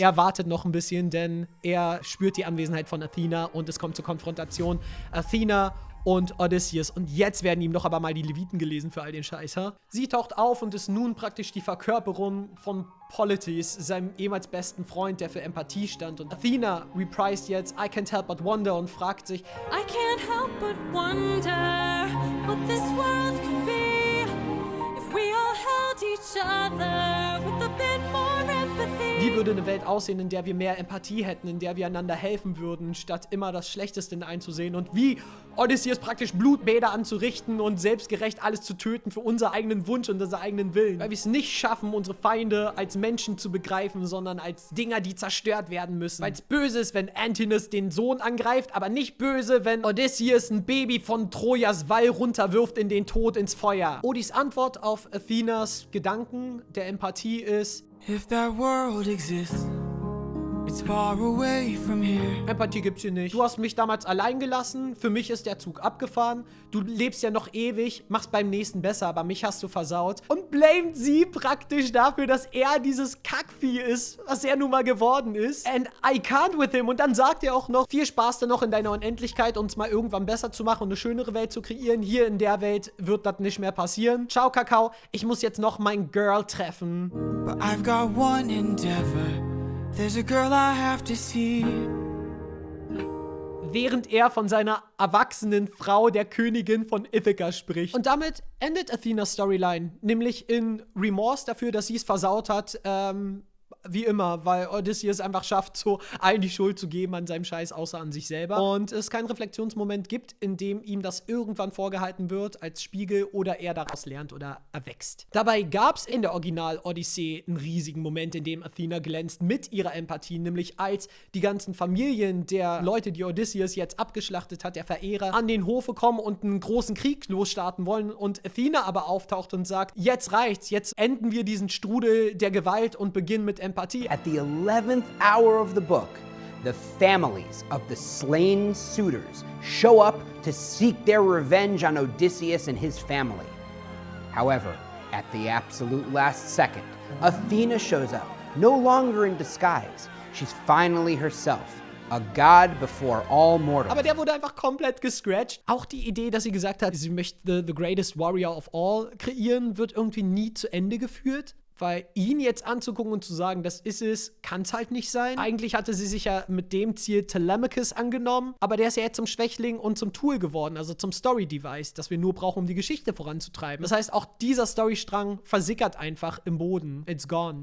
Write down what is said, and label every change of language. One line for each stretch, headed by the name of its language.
German: Er wartet noch ein bisschen, denn er spürt die Anwesenheit von Athena und es kommt zur Konfrontation. Athena und Odysseus. Und jetzt werden ihm doch aber mal die Leviten gelesen für all den Scheiß, ha? Sie taucht auf und ist nun praktisch die Verkörperung von Polites, seinem ehemals besten Freund, der für Empathie stand. Und Athena reprised jetzt I Can't Help But Wonder und fragt sich,
English: I can't help but wonder what this world could be if we all held each other with a bit more empathy.
German: wie Wie würde eine Welt aussehen, in der wir mehr Empathie hätten, in der wir einander helfen würden, statt immer das Schlechteste einzusehen? Und wie Odysseus praktisch Blutbäder anzurichten und selbstgerecht alles zu töten für unseren eigenen Wunsch und unseren eigenen Willen. Weil wir es nicht schaffen, unsere Feinde als Menschen zu begreifen, sondern als Dinger, die zerstört werden müssen. Weil es böse ist, wenn Antinous den Sohn angreift, aber nicht böse, wenn Odysseus ein Baby von Trojas Wall runterwirft in den Tod, ins Feuer. Odys Antwort auf Athenas Gedanken der Empathie ist:
English: If that world exists, it's far away from here.
German: Empathie gibt's hier nicht. Du hast mich damals allein gelassen, für mich ist der Zug abgefahren, du lebst ja noch ewig, mach's beim nächsten besser, aber mich hast du versaut. Und blamet sie praktisch dafür, dass er dieses Kackvieh ist, was er nun mal geworden ist.
English: And I can't with him.
German: Und dann sagt er auch noch, viel Spaß dann noch in deiner Unendlichkeit, uns mal irgendwann besser zu machen und eine schönere Welt zu kreieren. Hier in der Welt wird das nicht mehr passieren. Ciao, Kakao, ich muss jetzt noch mein Girl treffen.
English: But I've got one endeavor. There's a girl I have to see.
German: Während er von seiner erwachsenen Frau, der Königin von Ithaca, spricht. Und damit endet Athenas Storyline, nämlich in Remorse dafür, dass sie es versaut hat, wie immer, weil Odysseus einfach schafft, so allen die Schuld zu geben an seinem Scheiß, außer an sich selber. Und es keinen Reflexionsmoment gibt, in dem ihm das irgendwann vorgehalten wird als Spiegel oder er daraus lernt oder erwächst. Dabei gab es in der Original-Odyssee einen riesigen Moment, in dem Athena glänzt mit ihrer Empathie, nämlich als die ganzen Familien der Leute, die Odysseus jetzt abgeschlachtet hat, der Verehrer, an den Hofe kommen und einen großen Krieg losstarten wollen und Athena aber auftaucht und sagt, jetzt reicht's, jetzt enden wir diesen Strudel der Gewalt und beginnen mit Empathie.
English: At the 11th hour of the book, the families of the slain suitors show up to seek their revenge on Odysseus and his family. However, at the absolute last second, Athena shows up, no longer in disguise. She's finally herself. A god before all mortals.
German: Aber der wurde einfach komplett gescratcht. Auch die Idee, dass sie gesagt hat, sie möchte
English: the greatest warrior of all
German: kreieren, wird irgendwie nie zu Ende geführt. Weil ihn jetzt anzugucken und zu sagen, das ist es, kann es halt nicht sein. Eigentlich hatte sie sich ja mit dem Ziel Telemachus angenommen, aber der ist ja jetzt zum Schwächling und zum Tool geworden, also zum Story-Device, das wir nur brauchen, um die Geschichte voranzutreiben. Das heißt, auch dieser Storystrang versickert einfach im Boden.
English: It's gone.